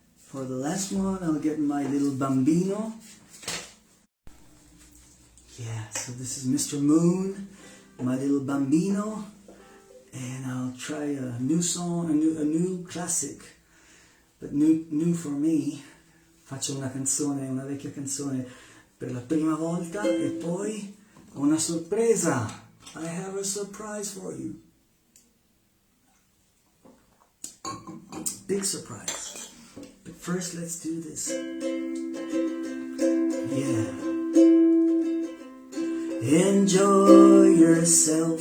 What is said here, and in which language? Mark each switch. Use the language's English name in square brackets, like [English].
[English] For the last one, I'll get my little bambino. Yeah, so this is Mr. Moon, my little bambino, and I'll try a new song, a new classic but new for me. [Italian] Faccio una vecchia canzone per la prima volta e poi ho una sorpresa. [English] I have a surprise for you. Big surprise. But first let's do this. Yeah. Enjoy yourself.